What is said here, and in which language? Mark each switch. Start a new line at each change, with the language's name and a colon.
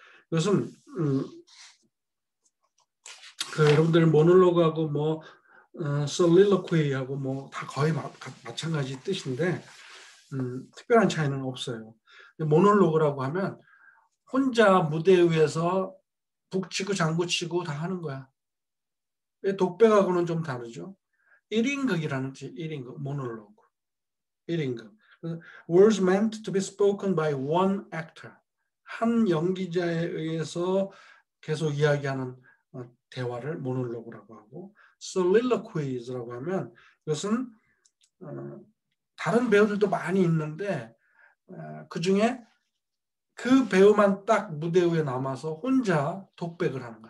Korean: 이것은 여러분들 모놀로그하고 뭐 솔릴로퀴하고 뭐 다 거의 마찬가지 뜻인데 특별한 차이는 없어요. 모놀로그라고 하면 혼자 무대 위에서 북치고 장구치고 다 하는 거야. 독백하고는 좀 다르죠. 1인극이라는 뜻이 1인극, 모놀로그. 1인극.
English: Words meant to be spoken by one actor.
Korean: 한 연기자에 의해서 계속 이야기하는 대화를 모놀로그라고 하고, soliloquies라고 하면 이것은 다른 배우들도 많이 있는데 그 중에 그 배우만 딱 무대 위에 남아서 혼자 독백을 하는 거야.